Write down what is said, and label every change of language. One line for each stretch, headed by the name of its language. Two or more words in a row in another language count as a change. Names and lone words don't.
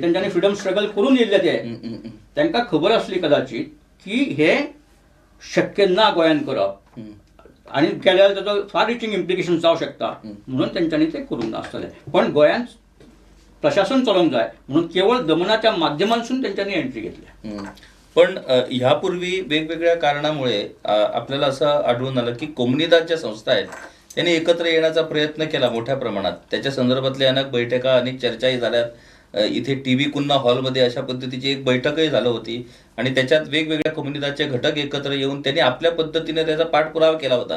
Konkani: तेंच्यांनी
English: freedom struggle
Konkani: करून येयल्ले ते. तांकां खबर आसली कदाचित की हे शक्य ना गोंयान करप आणि केल्यार ताचो
English: far reaching implication
Konkani: जावं शकता म्हणून तेंच्यांनी ते करूंक नासतले. पण गोंयान प्रशासन चलोवंक जाय म्हणून केवळ दमनाच्या माध्यमांतसून तेंच्यांनी एंट्री घेतली.
Marathi: पण ह्यापूर्वी वेगवेगळ्या कारणामुळे आपल्याला असं आढळून आलं की कोमनीदाद ज्या संस्था आहेत त्यांनी एकत्र येण्याचा प्रयत्न केला मोठ्या प्रमाणात. त्याच्या संदर्भातल्या अनेक बैठका, अनेक चर्चाही झाल्यात. इथे टी कुन्हा हॉलमध्ये अशा पद्धतीची एक बैठकही झाली होती आणि त्याच्यात वेगवेगळ्या कम्युनिटीचे घटक एकत्र येऊन त्यांनी आपल्या पद्धतीने त्याचा पाठपुरावा केला होता.